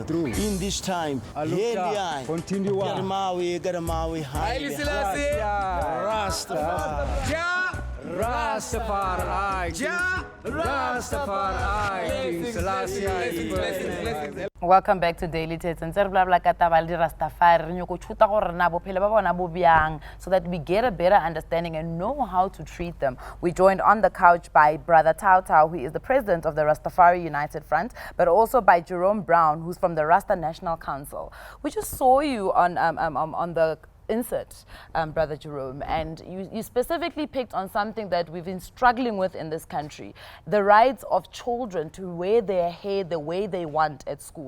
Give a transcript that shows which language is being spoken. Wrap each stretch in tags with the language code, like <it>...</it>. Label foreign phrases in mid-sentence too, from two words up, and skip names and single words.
<en>In this time. Continue. Gadamawi, Haile Selassie, Rastafari, King Selassie. Welcome back to Daily Thetha.</en> <nso>Ntse bla bla ka taba le Rastafari re nyoko chuta gore na bophelo ba bona bo byang,</nso> <en>so that we get a better understanding and know how to treat them. We joined on the couch by Brother Thetha, who is the president of the Rastafari United Front, but also by Jerome Brown, who's from the Rasta National Council. We just saw you on the insert, Brother Jerome, and you specifically picked on something that we've been struggling with in this country, the rights of children to wear their hair the way they want at schools.</en>